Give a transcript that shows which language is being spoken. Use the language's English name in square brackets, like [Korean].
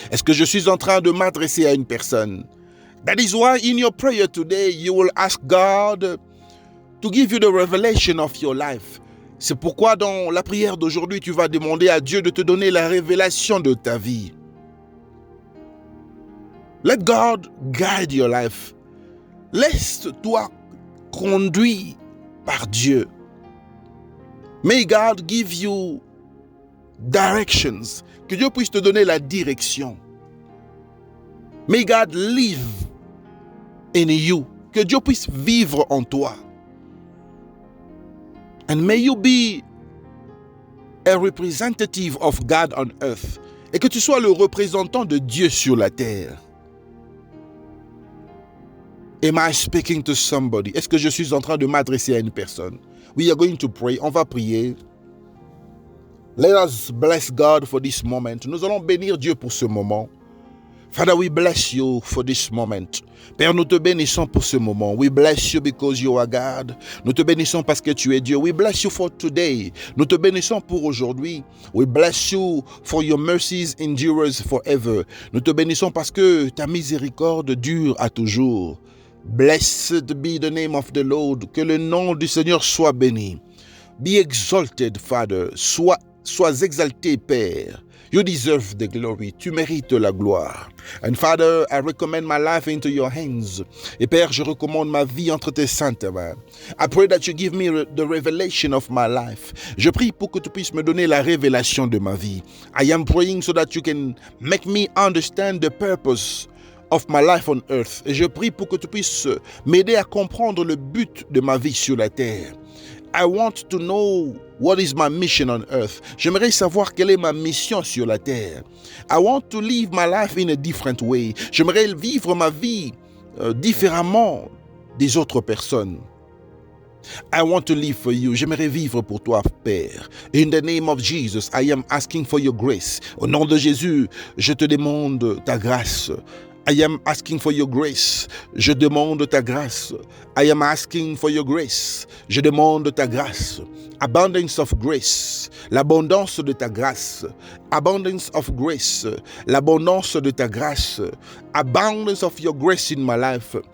[French] Est-ce que je suis en train de m'adresser à une personne? [English] That is why in your prayer today, you will ask God to give you the revelation of your life. [French] C'est pourquoi dans la prière d'aujourd'hui, tu vas demander à Dieu de te donner la révélation de ta vie. [English] Let God guide your life. [French] Laisse-toi conduire par Dieu. [English] May God give you directions. [French] Que Dieu puisse te donner la direction. [English] May God live in you. [French] Que Dieu puisse vivre en toi. [English] And may you be a representative of God on earth. [French] Et que tu sois le représentant de Dieu sur la terre. [English] Am I speaking to somebody? [French] Est-ce que je suis en train de m'adresser à une personne? [English] We are going to pray. [French] On va prier. [English] Let us bless God for this moment. [French] Nous allons bénir Dieu pour ce moment. [English] Father, we bless you for this moment. [French] Père, nous te bénissons pour ce moment. [English] We bless you because you are God. [French] Nous te bénissons parce que tu es Dieu. [English] We bless you for today. [French] Nous te bénissons pour aujourd'hui. [English] We bless you for your mercies endures forever. [French] Nous te bénissons parce que ta miséricorde dure à toujours. [English] Blessed be the name of the Lord. [French] Que le nom du Seigneur soit béni. [English] Be exalted, Father. [French] Sois exalté, Père. [English] You deserve the glory. [French] Tu mérites la gloire. [English] And Father, I recommend my life into your hands. [French] Et Père, je recommande ma vie entre tes saintes mains. [English] I pray that you give me the revelation of my life. [French] Je prie pour que tu puisses me donner la révélation de ma vie. [English] I am praying so that you can make me understand the purpose of my life on earth. [French] Et je prie pour que tu puisses m'aider à comprendre le but de ma vie sur la terre. [English] I want to know what is my mission on earth. [French] J'aimerais savoir quelle est ma mission sur la terre. [English] I want to live my life in a different way. [French] J'aimerais vivre ma vie différemment des autres personnes. [English] I want to live for you. [French] J'aimerais vivre pour toi, Père. [English] In the name of Jesus, I am asking for your grace. [French] Au nom de Jésus, je te demande ta grâce. [English] I am asking for your grace. [French] Je demande ta grâce. [English] I am asking for your grace. [French] Je demande ta grâce. [English] Abundance of grace. [French] L'abondance de ta grâce. [English] Abundance of grace. [French] L'abondance de ta grâce. [English] Abundance of your grace in my life.